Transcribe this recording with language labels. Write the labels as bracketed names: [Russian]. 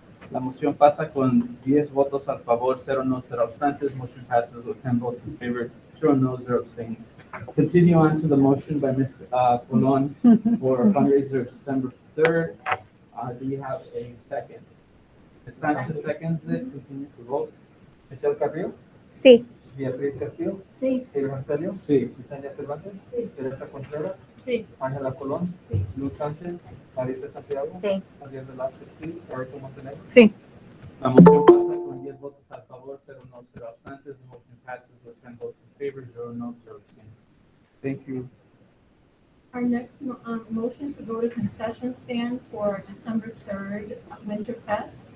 [Spanish] La moción pasa con 10 votos a favor, 0 no, 0 abstentions. [English] Motion passes with 10 votes in favor, 0 no, 0 abstains. Continue on to the motion by Ms. Colon for fundraiser December 3rd. Do you have a second? Ms. Sanchez seconds it. Continue to vote. [Spanish] Michelle Carrillo, Sí. Beatriz Castillo, Sí. Silvia Anselio, Sí. Yesenia Cervantes, Sí. Teresa Contreras, Sí. Ángela Colón, Sí. Luz Sánchez, Marisa Santiago, Sí. Javier Velázquez, sí, Eric Montenegro. Sí. La moción pasa con 10 votos a favor, 0 no, 0 abstentions. [English] The motion passes with 10 votes in favor, 0 no, 0 abstains. Thank you. Our next motion to go to concession stand for December 3rd Winter Fest.